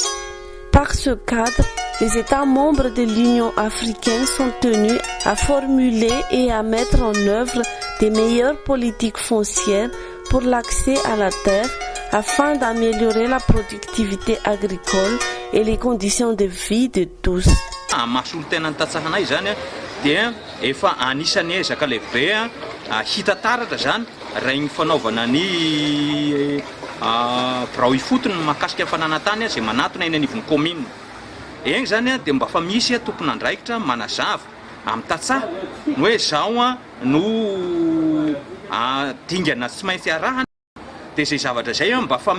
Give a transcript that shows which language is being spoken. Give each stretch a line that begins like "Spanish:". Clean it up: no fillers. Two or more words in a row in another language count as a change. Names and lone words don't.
French: Par ce cadre, les États membres de l'Union africaine sont tenus à formuler et à mettre en œuvre des meilleures politiques foncières pour l'accès à la terre afin d'améliorer la productivité agricole et les conditions de vie de tous.
Malagasy: Mahasolo tena nitatsahanay zany dia efa anisany ezaka lehibe hita taratra zany regny fanaovana ny birao ifotony mahakasika fananantany izay manatona eny anivon'ny commune. Eny zany dia mba fa misy tompon'andraikitra manazava amin'ny tatsaha ny hoe zao no dingana tsy maintsy arahana dia izay zavatra izay mba fa